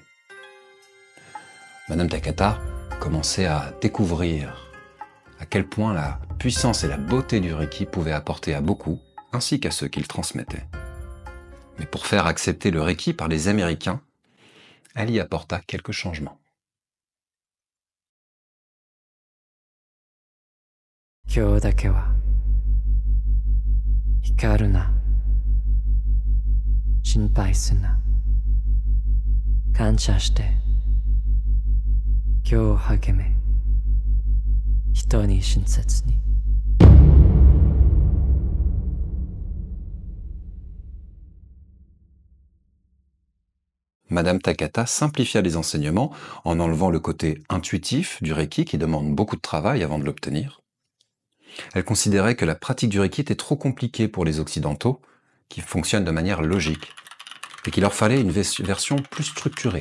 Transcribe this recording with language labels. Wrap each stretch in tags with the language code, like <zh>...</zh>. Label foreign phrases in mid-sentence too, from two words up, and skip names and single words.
<fr>Madame Takata commençait à découvrir à quel point la puissance et la beauté du Reiki pouvaient apporter à beaucoup, ainsi qu'à ceux qui le transmettaient. Mais pour faire accepter le Reiki par les Américains, elle y apporta quelques changements.</fr> <ja>今日だけは怒るな心配すな感謝して今日励め人に親切に</ja> <fr>Madame Takata simplifia les enseignements en enlevant le côté intuitif du Reiki qui demande beaucoup de travail avant de l'obtenir. Elle considérait que la pratique du Reiki était trop compliquée pour les Occidentaux, qui fonctionnent de manière logique, et qu'il leur fallait une version plus structurée.</fr>